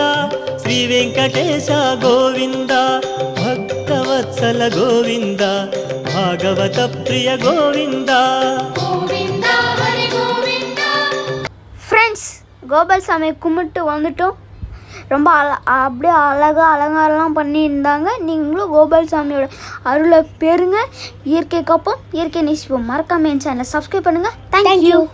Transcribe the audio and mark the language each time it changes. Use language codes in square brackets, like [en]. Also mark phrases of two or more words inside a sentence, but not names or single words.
[sa] శ్రీ వెంకటేశ గోవింద భక్తవత్సల గోవింద భాగవత ప్రియ గోవింద. గోవింద హరి గోవింద. [ta] ஃப்ரெண்ட்ஸ், கோபால்சாமியை கும்பிட்டு வந்துட்டோம். ரொம்ப அப்படியே அழகாக அலங்காரம்லாம் பண்ணியிருந்தாங்க. நீங்களும் கோபால்சாமியோட அருளை பெறுங்க. இயற்கை காப்போம், இயற்கை நேசிப்போம். மறக்காம என் சேனலை சப்ஸ்கிரைப் பண்ணுங்கள். தேங்க்யூ.